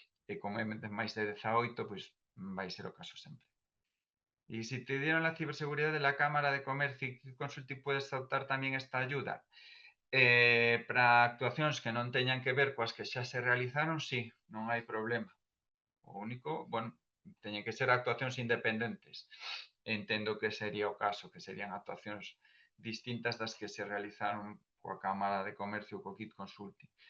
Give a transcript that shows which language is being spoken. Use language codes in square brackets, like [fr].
[gl] E como é de máis de 18, pois vai ser o caso sempre. [es] Y si te dieron la ciberseguridad de la Cámara de Comercio y Consulting, puedes optar [gl] tamén [es] esta ayuda. [gl] Para actuacións que non teñan que ver coas que xa se realizaron, sí, non hai problema. O único, bueno, teñen que ser actuacións independentes. Entendo que sería o caso, que serían actuacións distintas das que se realizaron coa Cámara de Comercio ou co Kit Consulting.